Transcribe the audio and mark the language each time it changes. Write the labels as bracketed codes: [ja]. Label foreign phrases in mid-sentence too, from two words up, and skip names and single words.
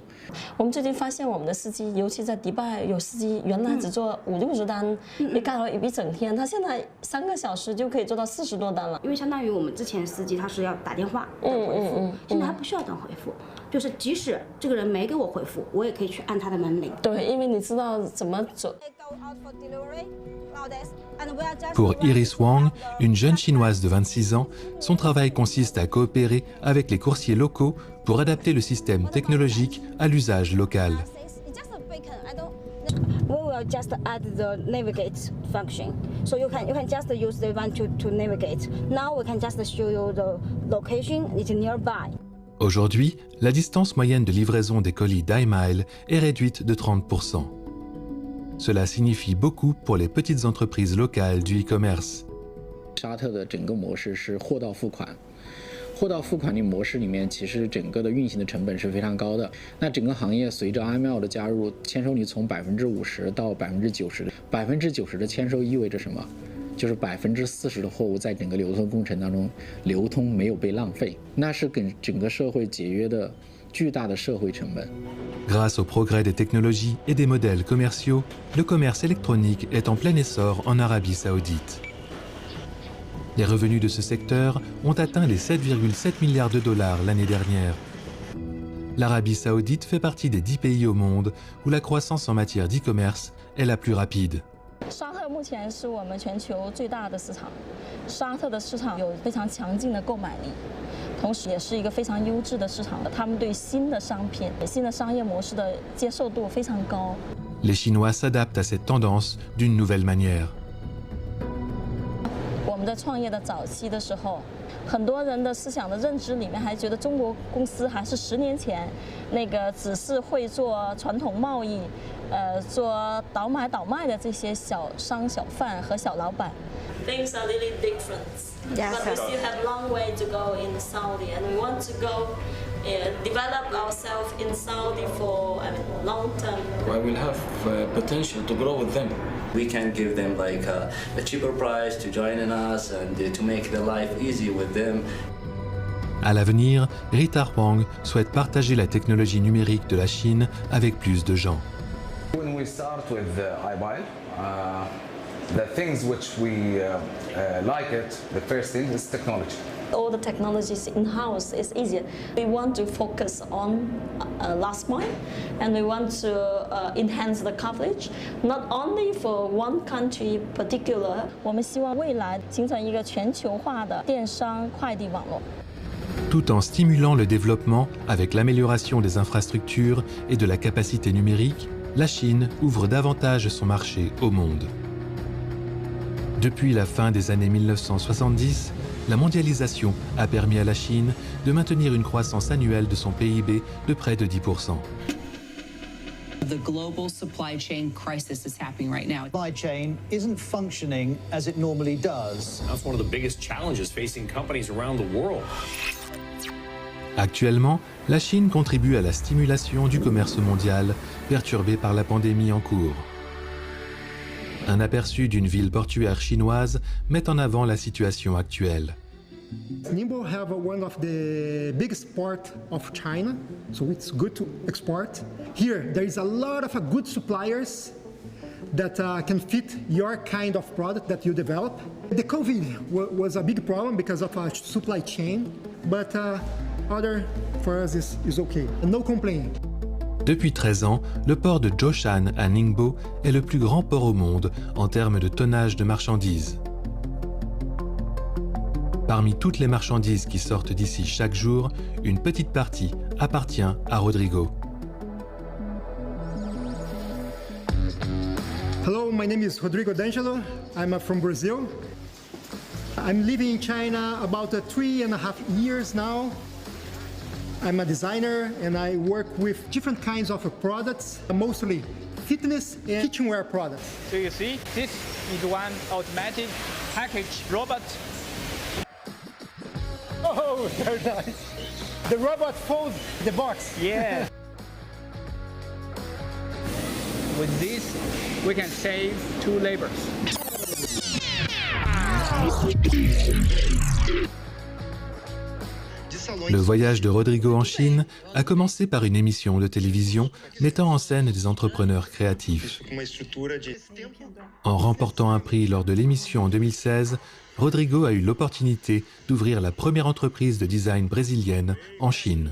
[zh] 我们最近发现，我们的司机，尤其在迪拜，有司机原来只做50-60单，也干了一整天，他现在3个小时就可以做到40多单了。因为相当于我们之前司机他是要打电话等回复，现在他不需要等回复。就是即使这个人没给我回复，我也可以去按他的门铃。对，因为你知道怎么走。 [fr] Pour Iris Wang, une jeune chinoise de 26 ans, son travail consiste à coopérer avec les coursiers locaux pour adapter le système technologique à l'usage local. [en] We will just add the navigate function, so you can just use the one to navigate. Now we can just show you the location is nearby. [fr] Aujourd'hui, la distance moyenne de livraison des colis d'iMile est réduite de 30%. Cela signifie beaucoup pour les petites entreprises locales du e-commerce. [zh] 沙特的整个模式是货到付款，货到付款的模式里面，其实整个的运行的成本是非常高的。那整个行业随着 iMile 的加入，签收率从50%到90%，90%的签收意味着什么？就是40%的货物在整个流通过程当中流通没有被浪费，那是给整个社会节约的巨大的社会成本。 [fr] Grâce au progrès des technologies et des modèles commerciaux, le commerce électronique est en plein essor en Arabie Saoudite. Les revenus de ce secteur ont atteint les 7,7 milliards de dollars l'année dernière. L'Arabie Saoudite fait partie des 10 pays au monde où la croissance en matière d'e-commerce est la plus rapide. [zh] 沙特目前是我们全球最大的市场，沙特的市场有非常强劲的购买力，同时也是一个非常优质的市场。他们对新的商品、新的商业模式的接受度非常高。 [fr] Les Chinois s'adaptent à cette tendance d'une nouvelle manière. [zh] 我们在创业的早期的时候，很多人的思想的认知里面还觉得中国公司还是10年前那个只是会做传统贸易。做倒买倒卖的这些小商小贩和小老板。 [en] Things are really different, but we still have a long way to go in Saudi, and we want to go develop ourselves in Saudi for long term. I will have potential to grow with them. We can give them like a cheaper price to join in us and to make their life easy with them. [fr] À l'avenir, Rita Huang souhaite partager la technologie numérique de la Chine avec plus de gens. [en] When we start with iMile, the things which we like it, the first thing is technology. All the technologies in-house is easier. We want to focus on last mile, and we want to enhance the coverage, not only for one country particular. [zh] 我们希望未来形成一个全球化的电商快递网络。 [fr] Tout en stimulant le développement avec l'amélioration des infrastructures et de la capacité numérique, la Chine ouvre davantage son marché au monde. Depuis la fin des années 1970, la mondialisation a permis à la Chine de maintenir une croissance annuelle de son PIB de près de 10%. [en] The global supply chain crisis is happening right now. Supply chain isn't functioning as it normally does. That's one of the biggest challenges facing companies around the world. [fr] Actuellement, la Chine contribue à la stimulation du commerce mondial perturbé par la pandémie en cours. Un aperçu d'une ville portuaire chinoise met en avant la situation actuelle. [en] Ningbo have one of the biggest port of China, so it's good to export. Here, there is a lot of good suppliers that can fit your kind of product that you develop. The COVID was a big problem because of our supply chain, but other for us is okay. No complaining. [fr] Depuis 13 ans, le port de Zhoushan à Ningbo est le plus grand port au monde en termes de tonnage de marchandises. Parmi toutes les marchandises qui sortent d'ici chaque jour, une petite partie appartient à Rodrigo. [en] Hello, my name is Rodrigo D'Angelo. I'm from Brazil. I'm living in China about 3.5 years now. I'm a designer and I work with different kinds of products, mostly fitness and kitchenware products. So you see, this is one automatic package robot. Oh, very nice. The robot folds the box. Yeah. With this, we can save 2 labors. [fr] Le voyage de Rodrigo en Chine a commencé par une émission de télévision mettant en scène des entrepreneurs créatifs. En remportant un prix lors de l'émission en 2016, Rodrigo a eu l'opportunité d'ouvrir la première entreprise de design brésilienne en Chine.